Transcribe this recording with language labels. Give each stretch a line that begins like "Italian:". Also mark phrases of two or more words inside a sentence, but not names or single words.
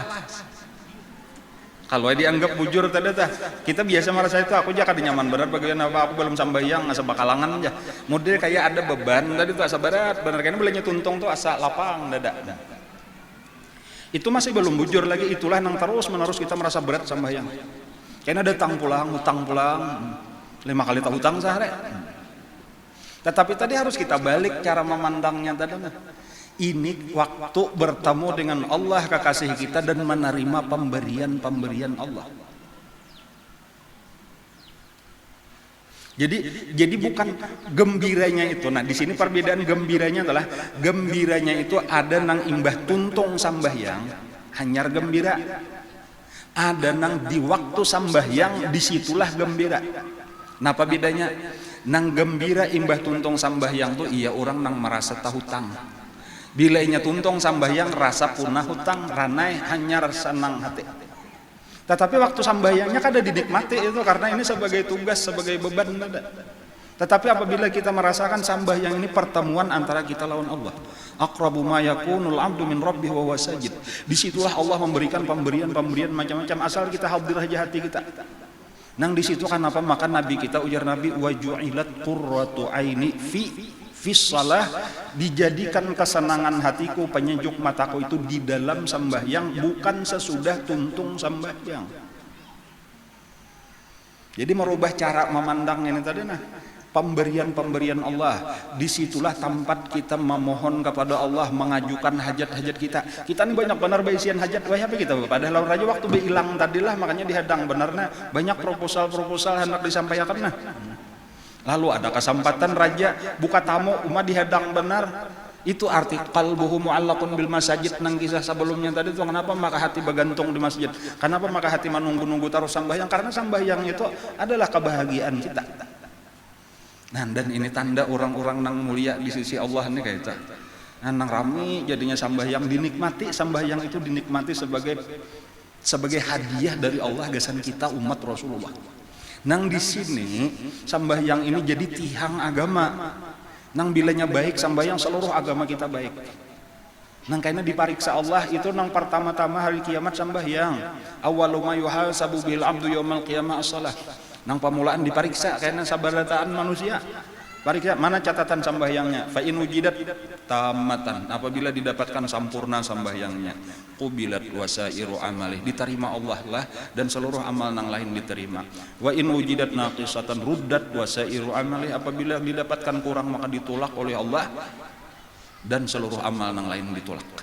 Banjar: Kalau dianggap bujur tadi kita biasa merasa itu aku aja kada nyaman berat bagian apa aku belum sambayang asa bakalangan aja. Model kayak ada beban tadi tuh asa berat bener kayaknya belanya tuntung tuh asa lapang dada. Itu masih belum bujur lagi, itulah nang terus menerus kita merasa berat sambayang. Kayaknya ada hutang pulang 5 kali tak hutang sehari. Tetapi tadi harus kita balik cara memandangnya tadi. Ini waktu bertemu dengan Allah kekasih kita dan menerima pemberian Allah. Jadi bukan gembiranya itu. Nah di sini perbedaan gembiranya adalah gembiranya itu ada nang imbah tuntung sambahyang hanyar gembira. Ada nang di waktu sambahyang disitulah gembira. Napa bedanya? Nang gembira imbah tuntung sambahyang tuh iya orang nang merasa tahu hutang. Bila inya tuntung sambahyang rasa punah hutang ranai hanyar senang hati. Tetapi waktu sambahyangnya kada dinikmati itu karena ini sebagai tugas, sebagai beban ada. Tetapi apabila kita merasakan sembahyang ini pertemuan antara kita lawan Allah,
Arabic: أقرب ما يكون العبد من ربه وهو ساجد.
Banjar: Disitulah Allah memberikan pemberian macam-macam asal kita hadir aja hati kita. Nang di situ kan apa? Maka Nabi kita, ujar Nabi,
Arabic: وجعلت قرة عيني في الصلاة,
Banjar: dijadikan kesenangan hatiku, penyejuk mataku itu di dalam sembahyang, bukan sesudah tuntung sembahyang. Jadi merubah cara memandang ini tadi pemberian Allah. Disitulah tempat kita memohon kepada Allah, mengajukan hajat-hajat kita. Kita ini banyak benar baisian hajat, wah apa kita padahal raja waktu hilang tadilah, makanya dihadang benarnya banyak proposal hendak disampaikan nah. Lalu ada kesempatan raja buka tamu umat dihadang benar. Itu arti
Arabic: قلبه معلق بالمساجد
Banjar: nang kisah sebelumnya tadi itu. Kenapa maka hati bergantung di masjid? Kenapa maka hati menunggu-nunggu taruh sambahyang? Karena sambahyang itu adalah kebahagiaan kita. Nah, dan ini tanda orang-orang nang mulia di sisi Allah ini kayak itu. Nah, nang rami jadinya sambahyang dinikmati, sambahyang itu dinikmati sebagai hadiah dari Allah gasan kita umat Rasulullah. Nang di sini sambahyang ini jadi tiang agama. Nang bilanya baik sambahyang, seluruh agama kita baik. Nang karena dipariksa Allah itu nang pertama-tama hari kiamat sambahyang.
Arabic: أول ما يحاسب به العبد يوم القيامة الصلاة.
Banjar: Nang pamulaan dipariksa karena sabarataan manusia. Pariksa mana catatan sambahyangnya.
Arabic: فإن وجدت تامة,
Banjar: apabila didapatkan sempurna sambahyangnya,
Arabic: قبلت وسائر عمله,
Banjar: diterima Allah lah dan seluruh amal nang lain diterima.
Arabic: وإن وجدت ناقصة ردت وسائر عمله,
Banjar: apabila didapatkan kurang maka ditolak oleh Allah dan seluruh amal nang lain ditolak.